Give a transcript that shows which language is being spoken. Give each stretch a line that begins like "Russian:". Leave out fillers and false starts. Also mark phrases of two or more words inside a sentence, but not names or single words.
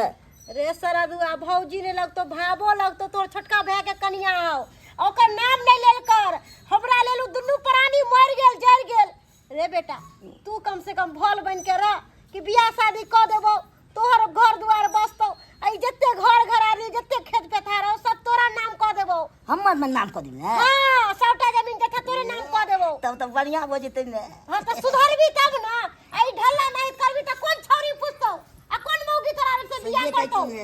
Maithili: रे सरदुआ भौजी ने लगतो भाबो लगतो तोर छोटका भाई के कनिया हो ओकर नाम नहीं लेल कर हमरा लेलु दुन्नु प्राणी मर गेल जर गेल रे बेटा तू कम से कम भल बन के रह कि बियाह शादी क देबो तोहर घर दुआर बसतो आई जत्ते घर घरारी जत्ते खेत पेथार हो सब तोरा नाम क देबो हमर में नाम क दी ना हां सबटा जमीन जत्ते तोरे नाम क देबो तब तो बढ़िया हो जते ने हां तो सुधरबी तब ना आई ढल्ला नहीं करबी त कोन छौरी पूछतो आ कोन मौगी तोरा से बियाह करतो